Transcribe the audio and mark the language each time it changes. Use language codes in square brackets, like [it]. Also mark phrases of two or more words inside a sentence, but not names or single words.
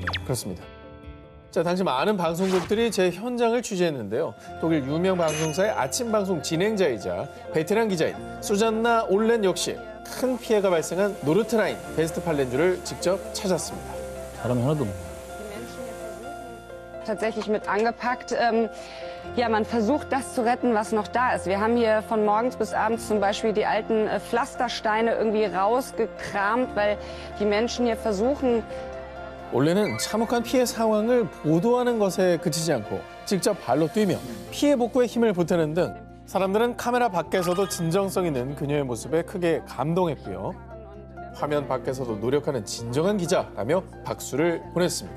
[ko] 그렇습니다. 자, 당시 많은 방송국들이 제 현장을 취재했는데요. 독일 유명 방송사의 아침 방송 진행자이자 베테랑 기자인 수잔나 올렌 역시 큰 피해가 발생한 노르트라인 베스트팔렌주를 직접 찾았습니다. 사람이 하나도 없네. [de] Tatsächlich mit angepackt. Ja, man versucht, das zu retten, was noch da ist. Wir haben hier von morgens bis abends zum Beispiel die alten Pflastersteine irgendwie rausgekramt, weil die Menschen hier versuchen, [ko] 올레는 참혹한 피해 상황을 보도하는 것에 그치지 않고 직접 발로 뛰며 피해 복구에 힘을 보태는 등 사람들은 카메라 밖에서도 진정성 있는 그녀의 모습에 크게 감동했고요. 화면 밖에서도 노력하는 진정한 기자라며 박수를 보냈습니다.